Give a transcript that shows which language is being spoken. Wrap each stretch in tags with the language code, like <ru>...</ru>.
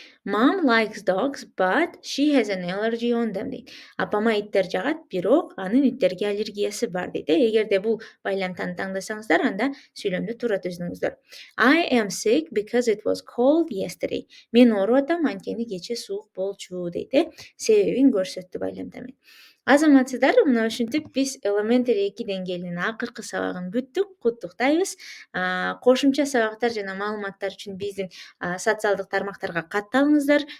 <en>Mom likes dogs, but she has an allergy on them</en> <ky>дейт. Апама иттер жагат, бирок анын иттерге аллергиясы бар дейт. Эгерде бул байламтаны таңдасаңыздар, анда сүйлөмдү туура түзүңүздөр.</ky> <en>I am sick because it was cold yesterday.</en> <ky>Мен ооруп атам, анткени кечээ суук болчу дейт. Себебин көрсөттү байламта менен. Азаматсыздар, мына ушинтип биз Elementary 2 деңгээлинин акыркы сабагын бүттүк, куттуктайбыз. Кошумча сабактар жана маалыматтар үчүн биздин социалдык тармактарга катталыңыздар.</ky>